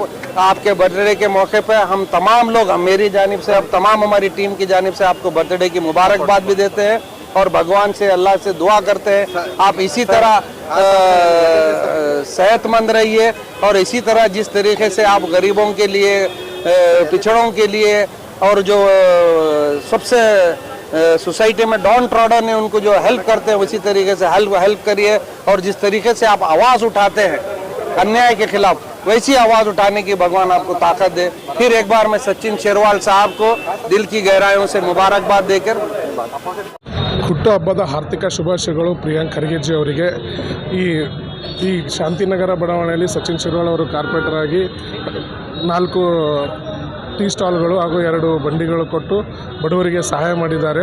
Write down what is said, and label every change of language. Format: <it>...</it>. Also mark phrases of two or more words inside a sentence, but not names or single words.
<hi>आप आपके बर्थडे के मौके पे हम तमाम लोग, मेरी जानिब से, अब तमाम हमारी टीम की जानिब से आपको बर्थडे की मुबारकबाद भी देते हैं और भगवान से, अल्लाह से दुआ करते हैं आप इसी तरह सेहतमंद रहिए और इसी तरह जिस तरीके से आप गरीबों के लिए, पिछड़ों के लिए और जो सबसे सोसाइटी में</hi> <en>down trodden</en> <hi>है उनको जो हेल्प करते हैं उसी तरीके से हेल्प करिए। और जिस तरीके से आप आवाज़ उठाते हैं अन्याय के खिलाफ, वैसी आवाज़ उठाने की भगवान आपको ताकत दे। फिर एक बार मैं सचिन शेरवाल साहब को दिल की गहराइयों से मुबारकबाद देकर</hi> <kn>ಹುಟ್ಟುಹಬ್ಬದ ಹಾರ್ದಿಕ ಶುಭಾಶಯಗಳು ಪ್ರಿಯಾಂಕ್ ಖರ್ಗೆಜಿ ಅವರಿಗೆ। ಈ ಶಾಂತಿನಗರ ಬಡಾವಣೆಯಲ್ಲಿ ಸಚಿನ್ ಶಿರ್ವಾಳ್ ಅವರು ಕಾರ್ಪೊರೇಟರ್ ಆಗಿ 4 ಟೀ ಸ್ಟಾಲ್ಗಳು ಹಾಗೂ 2 ಬಂಡಿಗಳು ಕೊಟ್ಟು ಬಡವರಿಗೆ ಸಹಾಯ ಮಾಡಿದ್ದಾರೆ।</kn>